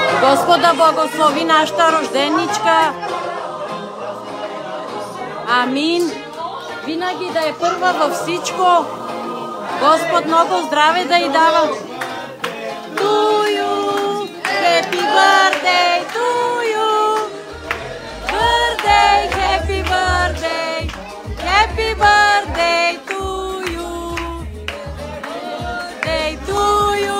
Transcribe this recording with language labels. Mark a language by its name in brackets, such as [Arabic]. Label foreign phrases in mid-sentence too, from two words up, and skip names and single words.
[Bulgarian] Господ да благослови нашата рожденичка. Амин. Винаги да е първа във всичко. Господ много здраве да й дава. [English] To you, happy birthday to you. Birthday, happy birthday. Happy birthday to you. Birthday to you.